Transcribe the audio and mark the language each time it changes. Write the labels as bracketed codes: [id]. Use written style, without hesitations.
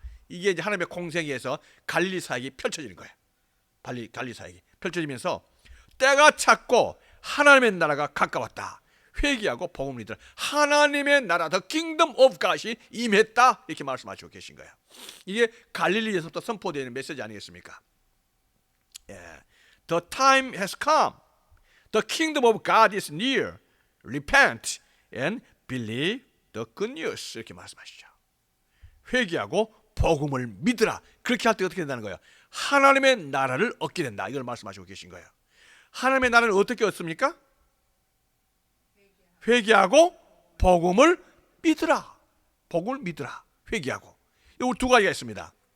[ko] 이게 이제 하나님의 공생에서 갈릴리 사역이 펼쳐지는 거예요. 갈릴리 사역이 펼쳐지면서 때가 찼고 하나님의 나라가 가까웠다. 회개하고 복음을 믿으라. 하나님의 나라, [en] the kingdom of God [ko] 이 임했다. 이렇게 말씀하시고 계신 거예요. 이게 갈릴리에서부터 선포되는 메시지 아니겠습니까? [en] The time has come. The kingdom of God is near. Repent and believe the good news. [ko] 이렇게 말씀하시죠. 회개하고 복음을 믿으라. 그렇게 할 때 어떻게 된다는 거예요? 하나님의 나라를 얻게 된다. 이걸 말씀하시고 계신 거예요. 하나님의 나라를 어떻게 얻습니까? 회개하고 복음을 믿으라. 복음을 믿으라. 회개하고. 이 두 가지가 있습니다.